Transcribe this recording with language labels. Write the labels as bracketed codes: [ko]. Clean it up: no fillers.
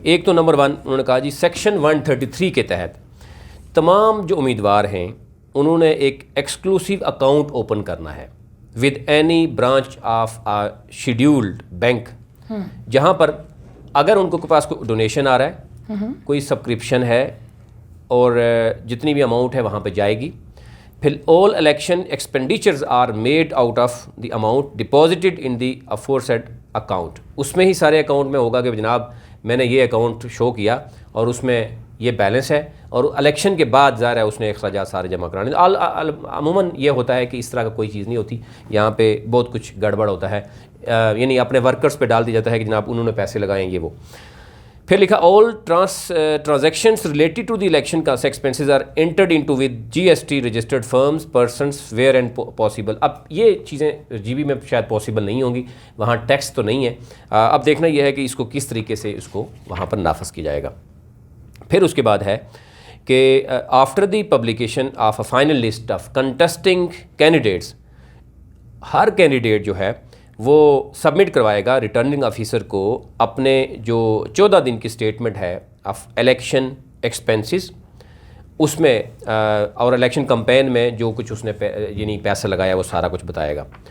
[ur] ایک تو نمبر 1 انہوں نے کہا جی سیکشن 133 کے تحت تمام جو امیدوار ہیں انہوں نے ایک ایکسکلوسیو اکاؤنٹ اوپن کرنا ہے [en] with any branch of scheduled bank, [ur] جہاں پر اگر ان کو پاس کوئی ڈونیشن آ رہا ہے, کوئی سبسکرپشن ہے اور جتنی بھی اماؤنٹ ہے وہاں پہ جائے گی. [en] پھر all election expenditures are made out of the amount deposited in the aforesaid account. [ur] اس میں ہی سارے اکاؤنٹ میں ہوگا کہ جناب میں نے یہ اکاؤنٹ شو کیا اور اس میں یہ بیلنس ہے اور الیکشن کے بعد ظاہر ہے اس نے اخراجات سارے جمع کرانے. عموماً یہ ہوتا ہے کہ اس طرح کا کوئی چیز نہیں ہوتی, یہاں پہ بہت کچھ گڑبڑ ہوتا ہے, یعنی اپنے ورکرز پہ ڈال دیا جاتا ہے کہ جناب انہوں نے پیسے لگائیں یہ وہ. پھر لکھا [en] all transactions related to the election cost expenses are entered into with GST registered firms persons where and possible. [ur] اب یہ چیزیں جی بی میں شاید پاسبل نہیں ہوں گی, وہاں ٹیکس تو نہیں ہے. اب دیکھنا یہ ہے کہ اس کو کس طریقے سے اس کو وہاں پر نافذ کیا جائے گا. پھر اس کے بعد ہے کہ [en] after the publication of a final list of contesting candidates, [ur] Hare candidate جو ہے وہ سبمٹ کروائے گا ریٹرننگ آفیسر کو اپنے جو 14 دن کی اسٹیٹمنٹ ہے آف الیکشن ایکسپینسز, اس میں اور الیکشن کمپین میں جو کچھ اس نے یعنی پیسہ لگایا وہ سارا کچھ بتائے گا.